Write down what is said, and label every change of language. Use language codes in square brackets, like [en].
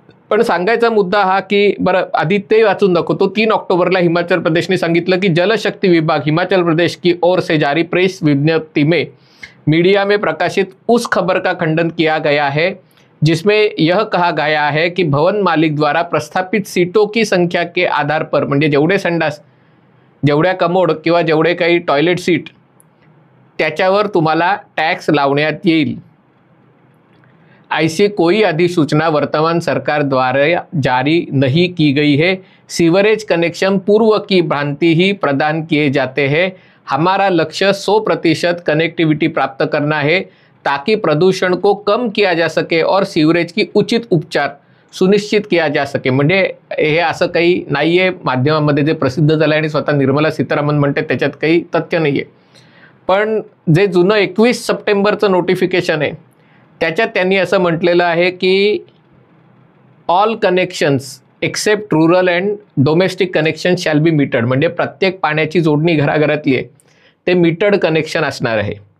[mr] पण सांगायचा मुद्दा हा की बरं, आधी ते वाचून दाखवतो. [hi] 3 ऑक्टोबरला हिमाचल प्रदेशने सांगितलं की जलशक्ति विभाग हिमाचल प्रदेश की ओर से जारी प्रेस विज्ञप्ति में मीडिया में प्रकाशित उस खबर का खंडन किया गया है जिसमें यह कहा गया है कि भवन मालिक द्वारा प्रस्थापित सीटों की संख्या के आधार पर, [mr] म्हणजे जेवढे संडास, जेवढ्या कमोड किंवा जेवढे काही टॉयलेट सीट, त्याच्यावर तुम्हाला टॅक्स लावण्यात येईल. [hi] ऐसी कोई अधिसूचना वर्तमान सरकार द्वारा जारी नहीं की गई है. सीवरेज कनेक्शन पूर्व की भ्रांति ही प्रदान किए जाते हैं. हमारा लक्ष्य 100% कनेक्टिविटी प्राप्त करना है ताकि प्रदूषण को कम किया जा सके और सीवरेज की उचित उपचार सुनिश्चित किया जा सके. [mr] म्हणजे हे असं काही नाहीये माध्यमांमध्ये जे प्रसिद्ध झालं आणि स्वतः निर्मला सीतारामन म्हणते त्याच्यात काही तथ्य नाहीये. पण जे जुनं 21 सप्टेंबरचं नोटिफिकेशन आहे त्याच्यात त्यांनी असं म्हटलेलं आहे की [en] all connections except rural and domestic connection shall be metered, [mr] म्हणजे प्रत्येक पाण्याची जोडणी घराघरातली आहे ते मीटर्ड कनेक्शन असणार आहे.